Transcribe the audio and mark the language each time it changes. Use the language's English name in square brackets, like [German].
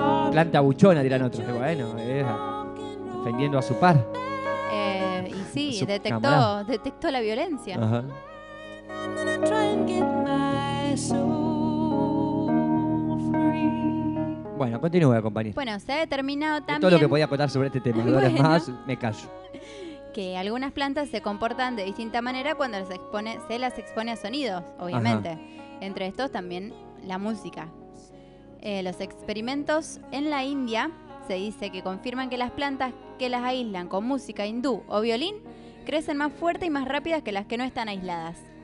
[Spanish] Planta buchona, dirán otros. Y bueno, defendiendo a su par. Y sí, detectó la violencia. Ajá. Uh-huh. [English] I'm gonna try and get my soul free. [Spanish] Bueno, continúe, compañero. Bueno, se ha determinado también... Todo lo que podía contar sobre este tema, bueno, ahora más me callo. Que algunas plantas se comportan de distinta manera cuando se las expone a sonidos, obviamente. Ajá. Entre estos también la música. Los experimentos en la India se dice que confirman que las plantas que las aíslan con música hindú o violín crecen más fuerte y más rápidas que las que no están aisladas.